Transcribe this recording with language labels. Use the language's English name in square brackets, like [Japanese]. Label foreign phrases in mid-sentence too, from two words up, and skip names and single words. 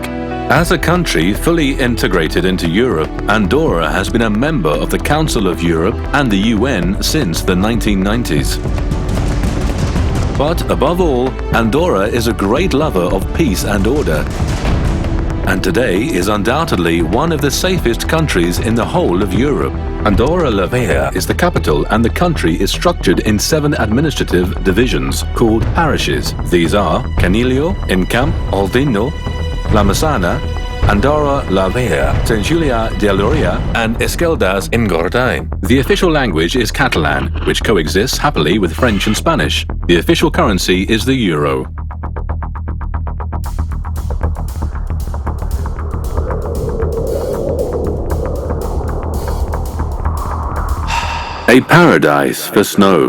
[English] As a country fully integrated into Europe, Andorra has been a member of the Council of Europe and the UN since the 1990s. But above all, Andorra is a great lover of peace and order, and today is undoubtedly one of the safest countries in the whole of Europe. Andorra la Vella is the capital, and the country is structured in 7 administrative divisions called parishes. These are Canillo, Encamp, Aldino, La Massana, Andorra la Vella, Sant Julià de Lòria, and Esqueldas in Gortain. The official language is Catalan, which coexists happily with French and Spanish. The official currency is the euro. A paradise for snow.